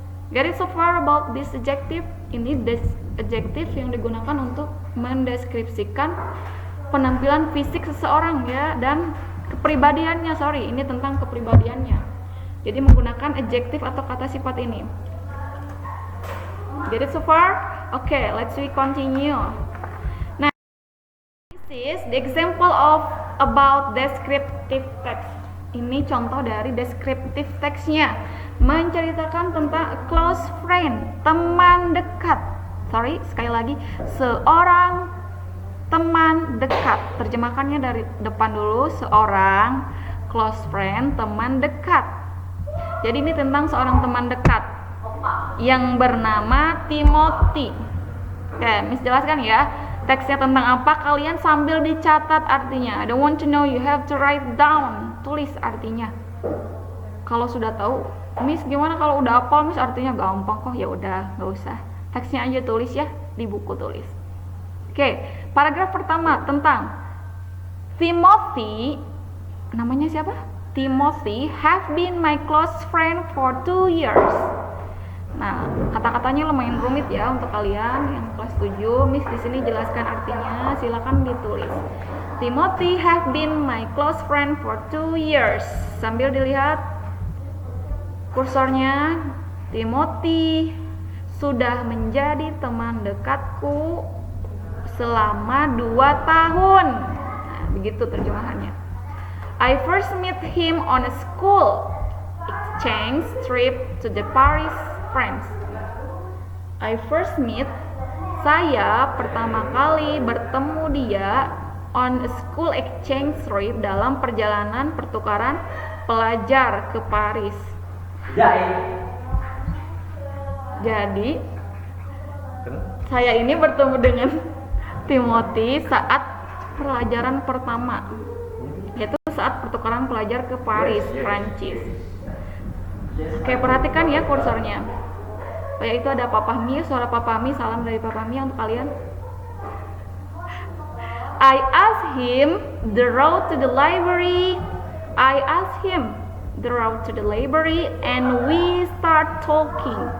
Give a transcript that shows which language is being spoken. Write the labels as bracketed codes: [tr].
[en] Get it so far about this adjective? [id] Ini adjective yang digunakan untuk mendeskripsikan penampilan fisik seseorang ya, dan kepribadiannya. Ini tentang kepribadiannya. Jadi menggunakan adjective atau kata sifat ini. [en] Get it so far? Okay, let's continue. Nah, this is the example of about descriptive text. [id] Ini contoh dari descriptive textnya, menceritakan tentang [en] a close friend, [id] teman dekat. Sekali lagi, seorang teman dekat. Terjemahkannya dari depan dulu, seorang close friend, teman dekat. Jadi ini tentang seorang teman dekat yang bernama Timothy. Oke, Miss jelaskan ya. Teksnya tentang apa, kalian sambil dicatat artinya. [en] I don't want to know, you have to write down. [id] Tulis artinya. Kalau sudah tahu, Miss gimana kalau udah hafal, Miss artinya gampang kok. Ya udah, nggak usah. Teksnya aja tulis ya, di buku tulis. Oke, paragraf pertama tentang Timothy. Namanya siapa? [en] Timothy have been my close friend for 2 years. [id] Nah, kata-katanya lumayan rumit ya untuk kalian yang kelas 7. Miss di sini jelaskan artinya, silakan ditulis. [en] Timothy have been my close friend for 2 years. [id] Sambil dilihat kursornya, Timothy sudah menjadi teman dekatku selama 2 tahun. Nah, begitu terjemahannya. [en] I first met him on a school exchange trip to the Paris, France. I first meet, [id] saya pertama kali bertemu dia [en] on a school exchange trip, [id] dalam perjalanan pertukaran pelajar ke Paris. Jadi saya ini bertemu dengan Timothy saat pelajaran pertama, yaitu saat pertukaran pelajar ke Paris, Prancis. Oke, perhatikan ya kursornya. Yaitu ada Papa Mi, suara Papa Mi, salam dari Papa Mi untuk kalian. [en] I asked him the road to the library. I asked him the road to the library and we start talking.